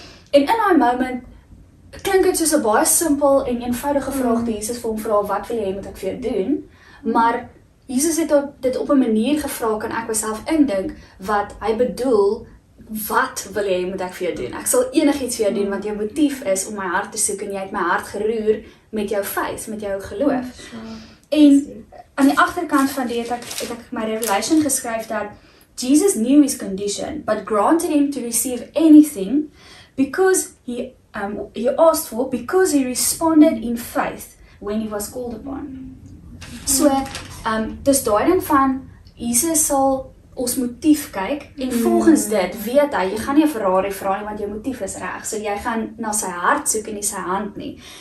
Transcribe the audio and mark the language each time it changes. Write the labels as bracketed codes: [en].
[af] En in daai moment klink dit soos 'n baie simpel en eenvoudige vraag die Jesus vir hom vra, "Wat wil jy hê moet ek vir jou doen?" Maar Jesus het dit op 'n manier gevra, kan ek myself indink, wat hy bedoel, wat wil jy moet ek vir jou doen? Ek sal enigiets vir jou doen, want jou motief is om my hart te soek en jy het my hart geroer met jou faith, met jou geloof. En aan die agterkant van dit het ek my revelation geskryf dat [en] Jesus knew his condition, but granted him to receive anything because he asked for, because he responded in faith when he was called upon. [af] So, dis daai ding van Jesus sal ons motief kyk en volgens dit weet hy, jy gaan nie 'n Ferrari vra nie want jou motief is reg. So jy gaan na sy hart soek en nie sy hand nie.